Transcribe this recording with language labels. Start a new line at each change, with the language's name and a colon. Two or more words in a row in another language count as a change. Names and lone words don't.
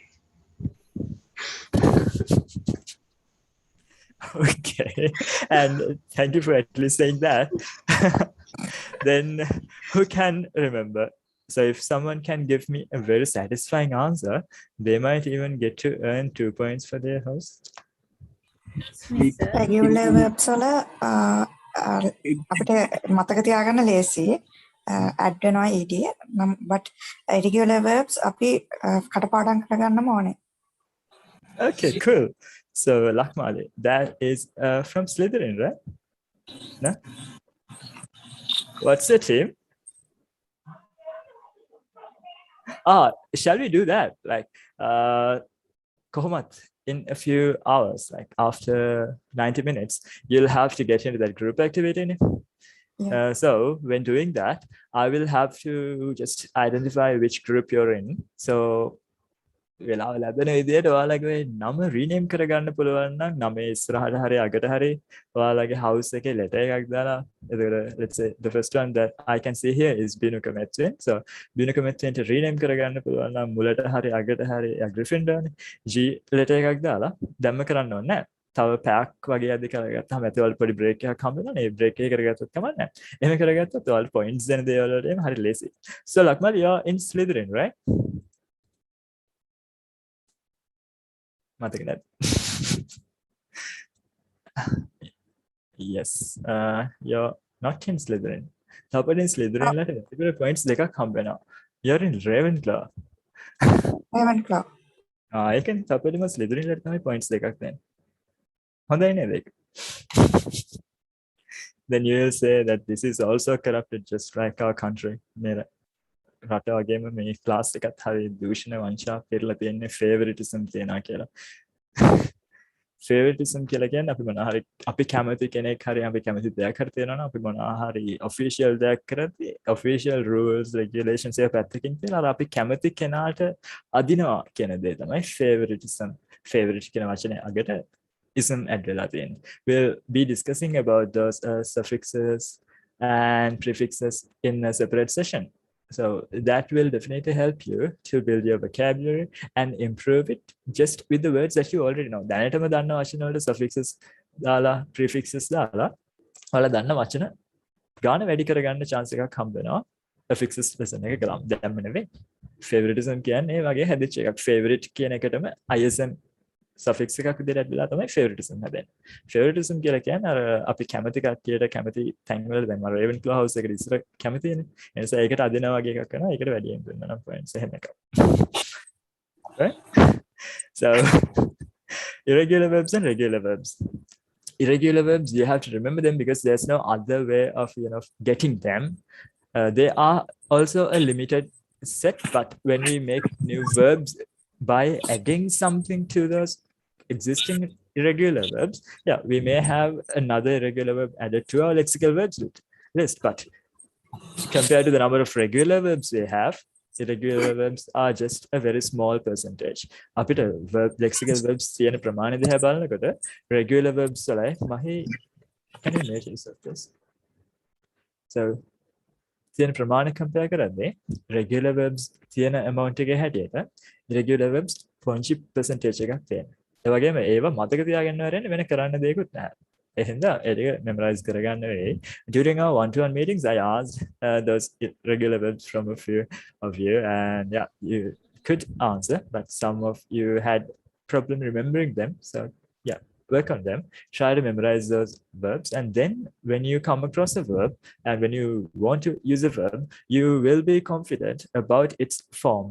English: Okay, and thank you for at least saying that. Then who can remember? So if someone can give me a very satisfying answer, they might even get to earn 2 points for their host. Sleep. Regular verbs
Sinhala: වල අපිට මතක තියාගන්න ලේසි add වෙනවා ed
English: but irregular verbs
Sinhala: අපි කටපාඩම් කරගන්නම ඕනේ.
English: Okay, cool. So Lakmali, that is from Slytherin, right? No? What's the team? Shall we do that? Like, Kohomat, in a few hours, like after 90 minutes, you'll have to get into that group activity. Yeah. So when doing that, I will have to just identify which group you're in.
Sinhala: So වෙලාව ලැබෙන විදිහට ඔයාලගේ නම රීනේම් කරගන්න පුළුවන් නම් නමේ ඉස්සරහට හරි අගට හරි ඔයාලගේ house එකේ letter එකක් දාලා එතකොට
English: let's say the first one that I can see here is Binuka Metwen.
Sinhala: So Binuka Metwen ට රීනේම් කරගන්න පුළුවන් නම් මුලට හරි අගට හරි Gryffindor නේ G letter එකක් දාලා දැම්ම කරන්න ඕනේ නැහැ. තව පැක් වගේ අද කරගත්තාම ඇති ඔයාලට පොඩි break එකක් හම්බ වෙනවා නේ. break එක කරගත්තොත් කමක් නැහැ. එහෙම කරගත්තොත් ඔයාලට points දෙන දේවල් වලට හරි ලේසි.
English: So Lakmal, you are in Slytherin, right? Yes, you're not in Slytherin. But in Slytherin, let points
Sinhala: දෙකක් හම්බ වෙනවා.
English: You're in Ravenclaw. Ravenclaw. I can
Sinhala: තපෙදිම Slytherin වලට තමයි points දෙකක් දෙන්නේ. හොඳයි නේද ඒක?
English: Then you will say that this is also corrupted just like our country.
Sinhala: නේද? රට වගේම මේ ක්ලාස් එකත් හරි දූෂණ වංචා පෙරලා තියෙන්නේ favoritism තියනවා කියලා. favoritism කියලා කියන්නේ අපි මොනවා හරි අපි කැමති කෙනෙක් හරි අපි කැමති දෙයක් හරි තියෙනවා නම් අපි මොනවා හරි official දෙයක් කරද්දී
English: official rules regulations
Sinhala: එක පැත්තකින් තියලා අර අපි කැමති කෙනාට අදිනවා කියන දේ තමයි favoritism. favorite කියන වචනේ අගට ism add වෙලා තියෙන්නේ.
English: We'll be discussing about those suffixes and prefixes in a separate session. So that will definitely help you to build your vocabulary and improve it just with the words that you already know.
Sinhala: දැනටම දන්න වචන වලට suffixes දාලා prefixes දාලා ඔයාලා දන්න වචන ගාන වැඩි කරගන්න chance එකක් හම්බ වෙනවා.
English: affixes lesson
Sinhala: එක කරාම දැම්ම නෙවෙයි. favoritism කියන්නේ ඒ වගේ හැදිච්ච එකක්. favorite කියන එකටම
English: ism suffix
Sinhala: එකක් විදිහට ඇදලා තමයි favoritism හැදෙන්නේ. favoritism කියලා කියන්නේ අර අපි කැමති කට්ටියට කැමති තැන් වල දැන් මම Ravenclaw house එකට ඉස්සර කැමතිනේ. ඒ නිසා ඒකට අදිනා වගේ එකක් කරනවා. ඒකට වැඩියෙන් දුන්නා නම් points එහෙම එකක්.
English: Right? So irregular verbs and regular verbs. Irregular verbs, you have to remember them because there's no other way of getting them. They are also a limited set, but when we make new verbs by adding something to those existing irregular verbs, yeah, we may have another irregular verb added to our lexical verbs list. But compared to the number of regular verbs we have, irregular verbs are just a very small percentage. අපිට verb lexical verbs
Sinhala: තියෙන ප්‍රමාණය දිහා බලනකොට
English: regular verbs
Sinhala: වලයි මහි
English: can you make use of this?
Sinhala: So තියෙන ප්‍රමාණය compare කරද්දී
English: regular verbs
Sinhala: තියෙන amount එකේ හැටියට
English: irregular verbs
Sinhala: 0.% එකක් තියෙනවා. ඒ වගේම ඒවා මතක තියාගන්න වෙරෙන්නේ වෙන කරන්න දෙයක්වත් නැහැ. එහෙනම් ඒක memorize කරගන්න වෙයි.
English: During our one-to-one meetings, I asked those irregular verbs from a few of you, and yeah, you could answer, but some of you had problem remembering them. So yeah, work on them. Try to memorize those verbs, and then when you come across a verb and when you want to use a verb, you will be confident about its forms.